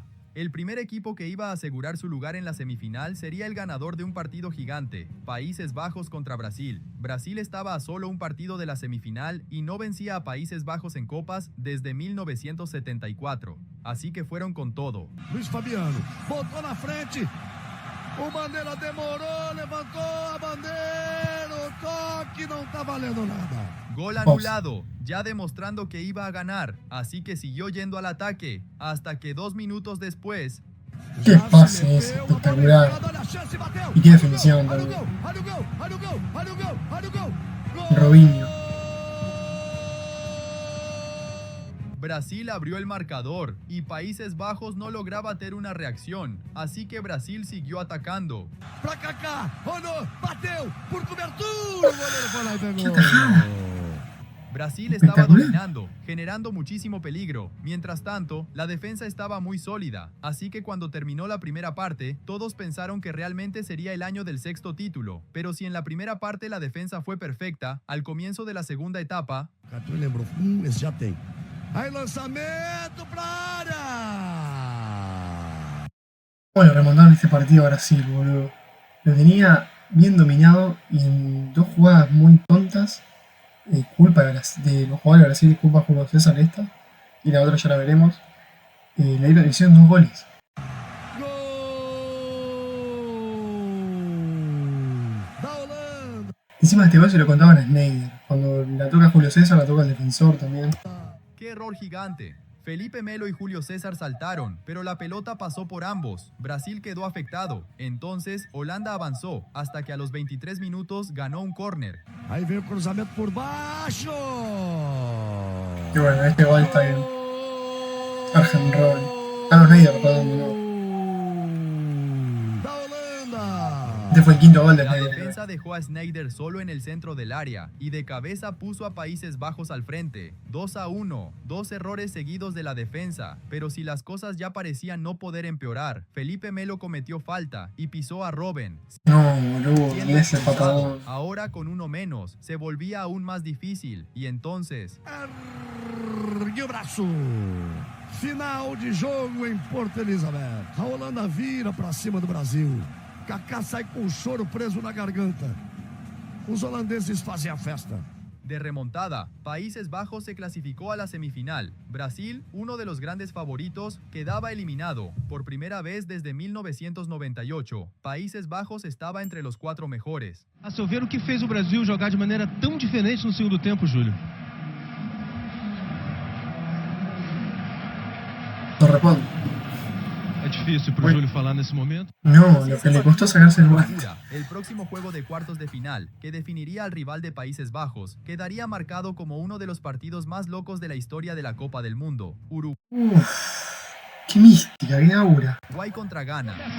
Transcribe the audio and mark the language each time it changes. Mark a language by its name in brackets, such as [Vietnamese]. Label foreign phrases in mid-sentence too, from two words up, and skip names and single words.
[Spanish] El primer equipo que iba a asegurar su lugar en la semifinal sería el ganador de un partido gigante, Países Bajos contra Brasil. Brasil estaba a solo un partido de la semifinal y no vencía a Países Bajos en copas desde 1974. Así que fueron con todo. [Portuguese] Luis Fabiano botou na frente. O Bandeira demorou, levantou a bandeira. O toque não tá valendo nada. [Spanish] Gol anulado, ya demostrando que iba a ganar, así que siguió yendo al ataque, hasta que 2 minutos después... ¡Qué pase es espectacular! Y qué definición también. Robinho. Brasil abrió el marcador y Países Bajos no lograba tener una reacción, así que Brasil siguió atacando. [Portuguese] Pra Kaká, Ronaldo, bateu por cobertura, o goleiro foi lá e pegou. [Spanish] Brasil estaba dominando, generando muchísimo peligro. Mientras tanto, la defensa estaba muy sólida, así que cuando terminó la primera parte, todos pensaron que realmente sería el año del 6º título. Pero si en la primera parte la defensa fue perfecta, al comienzo de la segunda etapa... [Portuguese] Catu lembrou, esse já tem. Aí lançamento pra área. [Spanish] Bueno, remontaron este partido a Brasil, boludo. Lo tenía bien dominado y en 2 jugadas muy tontas. Culpa de los jugadores de Brasil, culpa de Julio César esta. Y la otra ya la veremos. Le hicieron 2 goles. [Portuguese] Gol da Holanda. [Spanish] Encima este gol se lo contaban a Sneijder. Cuando la toca Julio César, la toca el defensor también. ¡Qué error gigante! Felipe Melo y Julio César saltaron, pero la pelota pasó por ambos. Brasil quedó afectado. Entonces, Holanda avanzó, hasta que a los 23 minutos ganó un córner. [Portuguese] Aí veio o cruzamento por baixo. [Spanish] Y bueno, este gol está bien. Arjen Robben. Ah, no, Sneijder, perdón, no. [Portuguese] Da Holanda. [Spanish] Este fue el 5º gol de La Sneijder. defensa dejó a Sneijder solo en el centro del área y de cabeza puso a Países Bajos al frente. 2-1, 2 errores seguidos de la defensa, pero si las cosas ya parecían no poder empeorar, Felipe Melo cometió falta y pisó a Robben. No, boludo, y ese patadón. Ahora con uno menos, se volvía aún más difícil y entonces... [Portuguese] Ergue o braço. Final de jogo em Porto Elizabeth. A Holanda vira pra cima do Brasil. Kaká sai com o choro preso na garganta. Os holandeses fazem a festa. [Spanish] De remontada, Países Bajos se clasificó a la semifinal. Brasil, uno de los grandes favoritos, quedaba eliminado. Por primera vez desde 1998, Países Bajos estaba entre los 4 mejores. [Portuguese] A seu ver, o que fez o Brasil jogar de maneira tão diferente no segundo tempo, Júlio? [Spanish] No respondo. [Portuguese] É difícil pro Júlio falar nesse momento. [Spanish] No, lo que le costó sacarse el guante. El próximo juego de cuartos de final, que definiría al rival de Países Bajos, quedaría marcado como uno de los partidos más locos de la historia de la Copa del Mundo. Qué mística, qué aura. Uruguay contra Ghana.